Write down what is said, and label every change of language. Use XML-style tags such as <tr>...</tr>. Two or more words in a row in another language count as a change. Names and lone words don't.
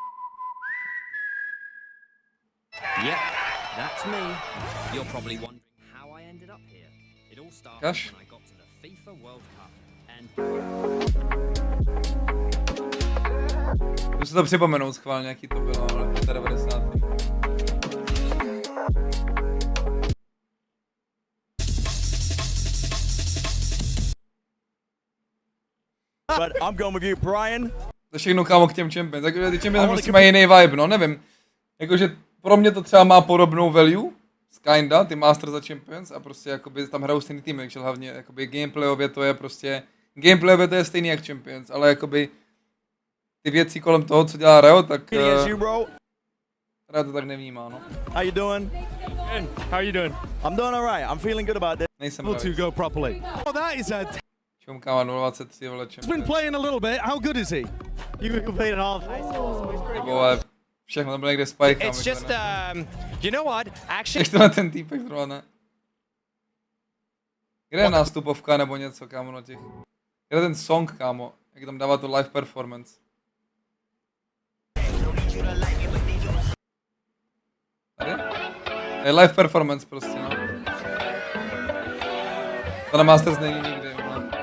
<en>Yep, that's me. You're probably wondering how I ended up here. It all started when I got to the FIFA World Cup and</en> <cs>Musím si to připomenout schválně, jaký to bylo, ale 90.</cs> <en>But I'm going with you, Brian.</en> <cs>To všechno, kámo, k těm Champions. Takže ty Champions prostě mají jiný vibe, no, nevím. Jakože pro mě to třeba má podobnou</cs> <en>value, kinda,</en> <cs>ty Masters a Champions, a prostě jakoby tam hrajou stejný týmy, takže hlavně jakoby gameplayově to je prostě, gameplayově to je stejný jak Champions, ale jakoby ty věci kolem toho, co dělá Reo, tak Reo to tak nevnímá, no.</cs> <en>How you doing? Good. How are you doing? I'm doing alright. I'm feeling good about this.</en> <cs>Nejsem</cs> <en>able to go properly. Oh, that is a</en> <cs>Čumkáma 023, vole,</cs> <en>He's been playing a little bit. How good is he? You played it all.</en> <cs>Vole, všechno tam bylo někde spike.</cs> <en>It's just, you know what? Actually,</en> <cs>Ještě na ten týpek zrovna ne. Kde je nástupovka nebo něco, kámo, na těch? Kde je ten song, kámo? Jak tam dává to</cs> <en>live performance?</en> <cs>Tady? Je</cs> <en>live performance</en> <cs>prostě, no. To na Masters není nikdy, no.</cs>